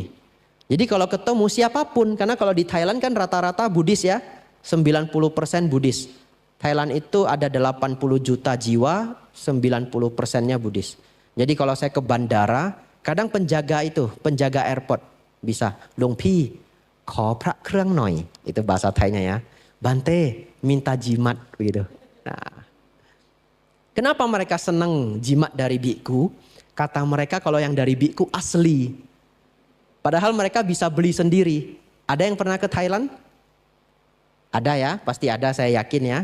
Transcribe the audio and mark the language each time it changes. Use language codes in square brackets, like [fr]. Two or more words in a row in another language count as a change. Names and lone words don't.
[id] Jadi kalau ketemu siapapun, karena kalau di Thailand kan rata-rata Buddhis ya. 90% Buddhis. Thailand itu ada 80 juta jiwa, 90%-nya Buddhis. Jadi kalau saya ke bandara, kadang penjaga airport bisa, Luang Pi, [th] ขอ พระเครื่อง หน่อย. [id] Itu bahasa Thainya ya. Bante, minta jimat gitu. Nah. Kenapa mereka senang jimat dari biku? Kata mereka kalau yang dari biku asli. Padahal mereka bisa beli sendiri. Ada yang pernah ke Thailand? Ada ya, pasti ada, saya yakin ya.